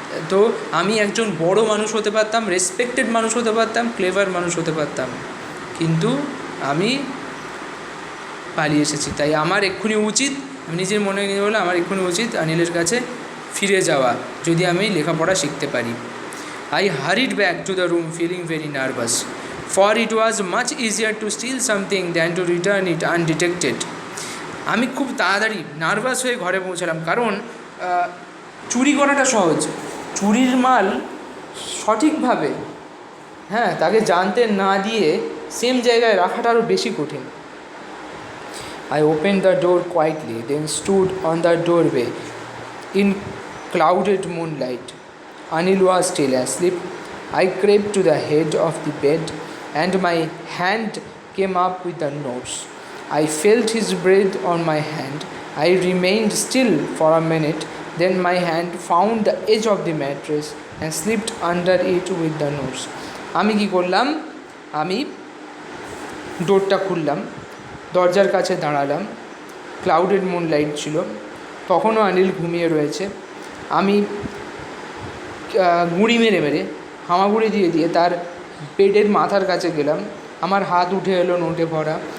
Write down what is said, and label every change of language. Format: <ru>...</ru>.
<bn>তো আমি একজন বড় মানুষ হতে পারতাম, রেসপেক্টেড মানুষ হতে পারতাম, ক্লেভার মানুষ হতে পারতাম, কিন্তু আমি পালিয়ে এসেছি। তাই আমার এক্ষুনি উচিত, আমি নিজের মনে নিয়ে বলে আমার এক্ষুনি উচিত অনিলের কাছে ফিরে যাওয়া, যদি আমি লেখাপড়া শিখতে পারি।</bn> <en>I hurried back to the room feeling very nervous, for it was much easier to steal something than to return it undetected.</en> <bn>আমি খুব তাড়াতাড়ি নার্ভাস হয়ে ঘরে পৌঁছালাম, কারণ চুরি করাটা সহজ, চুরির মাল সঠিকভাবে তাকে জানতে না দিয়ে সেম জায়গায় রাখাটা আরও বেশি কঠিন।</bn> <en>I opened the door quietly, then stood on the doorway in clouded moonlight. Anil was still asleep. I crept to the head of the bed and my hand came up with the notes. I felt his breath on my hand. I remained still for a minute, then my hand found the edge of the mattress and slipped under it with the notes.</en> <bn>আমি কি করলাম, আমি ডোরটা খুললাম, দরজার কাছে দাঁড়ালাম, clouded moonlight ছিল, তখনও অনিল ঘুমিয়ে রয়েছে। আমি গুঁড়ি মেরে মেরে হামাগুড়ি দিয়ে দিয়ে তার বেডের মাথার কাছে গেলাম, আমার হাত উঠে এলো নোটে ভরা।</bn>